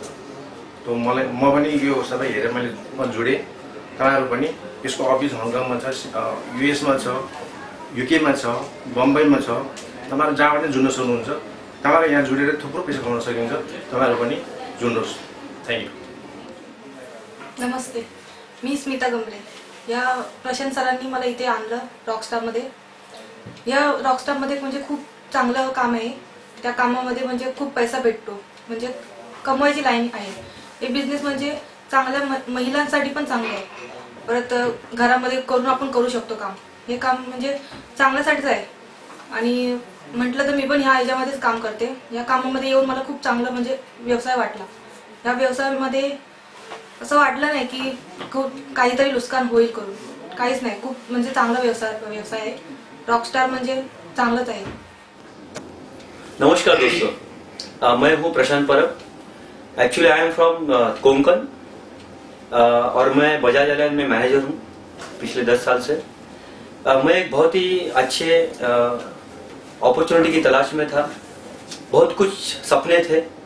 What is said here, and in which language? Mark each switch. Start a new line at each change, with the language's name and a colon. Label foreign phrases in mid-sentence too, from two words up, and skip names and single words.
Nepali: त म पनि यो सबै हेरेर मैले जोडेँ। तपाईँहरू पनि यसको अफिस हङकङमा छ, US मा छ, UK मा छ, बम्बईमा छ। तपाईँहरू जहाँबाट जुड्न सक्नुहुन्छ। तपाईँहरू यहाँ जोडेर थुप्रो पैसा कमाउन सकिन्छ। तपाईँहरू पनि जुड्नुहोस्।
English: thank you.
Marathi: नमस्ते, मी स्मिता गंभरे। या प्रशांत सरांनी मला इथे आणलं रॉकस्टारमध्ये। या रॉकस्टारमध्ये म्हणजे खूप चांगलं काम आहे। त्या कामामध्ये म्हणजे खूप पैसा भेटतो, म्हणजे कमवायची लाईन आहे। हे बिझनेस म्हणजे चांगल्या महिलांसाठी पण चांगलं आहे। परत घरामध्ये करून आपण करू शकतो काम। हे काम म्हणजे चांगल्यासाठीच आहे। आणि म्हटलं तर मी पण ह्या ह्याच्यामध्येच काम करते। या कामामध्ये येऊन मला खूप चांगलं म्हणजे व्यवसाय वाटला। या व्यवसायामध्ये असं वाटलं नाही की खूप काहीतरी नुकसान होईल करून, काहीच नाही. खूप म्हणजे चांगला व्यवसाय आहे. रॉकस्टार म्हणजे चांगलंच आहे.
Hindi: नमस्कार दोस्तों, मैं हूँ प्रशांत परब.
English: actually I am from
Hindi: कोंकण और मैं बजाज एलायंस में मैनेजर हूँ पिछले 10 साल से. मैं एक बहुत ही अच्छे अपॉर्चुनिटी की तलाश में था. बहुत कुछ सपने थे.